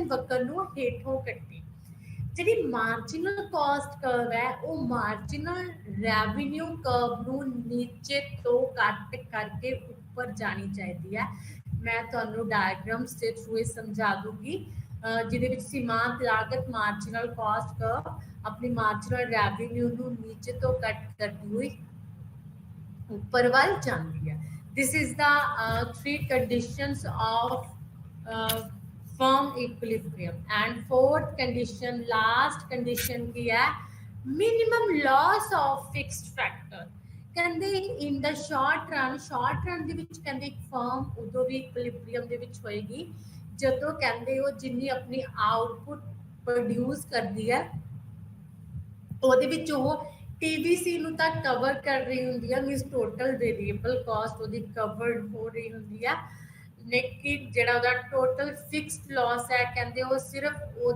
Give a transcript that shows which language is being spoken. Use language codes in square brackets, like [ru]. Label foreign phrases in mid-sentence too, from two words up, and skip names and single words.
[pa] ਵਕਰ ਨੂੰ ਹੇਠੋਂ ਕੱਟੀ ਜਿਹੜੀ [en] marginal cost curve [pa] ਹੈ ਉਹ [en] marginal revenue curve [pa] ਨੂੰ ਨੀਚੇ ਤੋਂ ਕੱਟ ਕਰਕੇ ਉੱਪਰ ਜਾਣੀ ਚਾਹੀਦੀ ਹੈ ਮੈਂ ਤੁਹਾਨੂੰ ਡਾਇਗਰਾਮਸ ਦੇ ਥਰੂ ਇਹ ਸਮਝਾ ਦੂੰਗੀ ਜਿਹਦੇ ਵਿੱਚ ਸੀਮਾਂਤ ਲਾਗਤ [en] marginal cost curve [pa] ਆਪਣੀ [en] marginal revenue [pa] ਨੂੰ ਨੀਚੇ ਤੋਂ ਕੱਟ ਕਰਦੀ ਹੋਈ ਉੱਪਰ ਵੱਲ ਜਾਂਦੀ ਹੈ [en] this is the 3 conditions of firm equilibrium and fourth condition last condition [hi] की है [en] minimum loss of fixed factor [pa] ਕਹਿੰਦੇ [en] in the short run [pa] ਦੇ ਵਿੱਚ ਕਹਿੰਦੇ ਇੱਕ ਫਰਮ ਉਦੋਂ ਵੀ equilibrium ਦੇ ਵਿੱਚ ਹੋਏਗੀ ਜਦੋਂ ਕਹਿੰਦੇ ਉਹ ਜਿੰਨੀ ਆਪਣੀ [en] output produce [pa] ਕਰਦੀ ਹੈ ਉਹਦੇ ਵਿੱਚ ਉਹ TVC ਨੂੰ ਤਾਂ ਕਵਰ ਕਰ ਰਹੀ ਹੁੰਦੀ ਹੈ [en] means total variable cost [pa] ਉਹਦੀ ਕਵਰਡ ਹੋ ਰਹੀ ਹੁੰਦੀ ਹੈ ਲੇਕਿਨ ਜਿਹੜਾ ਉਹਦਾ [en] total fixed loss [pa] ਹੈ ਕਹਿੰਦੇ ਉਹ ਸਿਰਫ ਉਹਦੀ